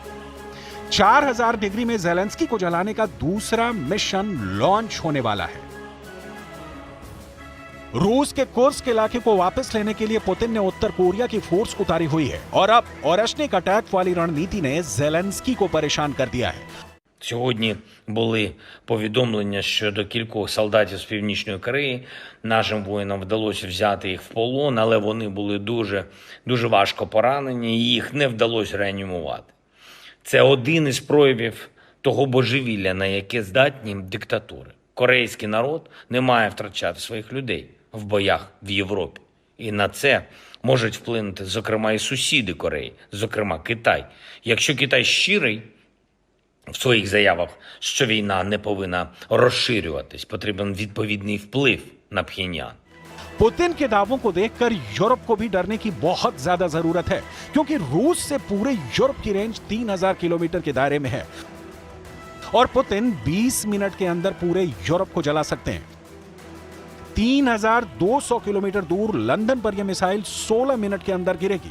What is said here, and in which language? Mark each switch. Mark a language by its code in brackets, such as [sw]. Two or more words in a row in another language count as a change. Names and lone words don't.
[hi] 4000 डिग्री में जेलेंस्की को जलाने का दूसरा [en] mission launch [hi] होने वाला है। रूस के कुर्स्क इलाके को वापस लेने के लिए पुतिन ने उत्तर कोरिया की फोर्स उतारी हुई है और अब ओरेशनिक अटैक वाली रणनीति ने जेलेंस्की को परेशान कर दिया है। [uk] Сьогодні були повідомлення щодо кількох солдатів з Північної Кореї. Нашим воїнам вдалося взяти їх в полон, але вони були дуже важко поранені, і їх не вдалося реанімувати. Це один із проявів того божевілля, на яке здатні диктатури. Корейський народ не має втрачати своїх людей в боях в Європі. І на це можуть вплинути, зокрема, і сусіди Кореї, зокрема Китай. Якщо Китай щирий в своїх заявах, що війна не повинна розширюватись, потрібен відповідний вплив на Пхеньян. [hi] पुतिन के दावों को देखकर यूरोप को भी डरने की बहुत ज्यादा जरूरत है, क्योंकि रूस से पूरे यूरोप की रेंज 3000 किलोमीटर के दायरे में है और पुतिन 20 मिनट के अंदर पूरे यूरोप को जला सकते हैं। 3200 किलोमीटर दूर लंदन पर यह मिसाइल 16 मिनट के अंदर गिरेगी।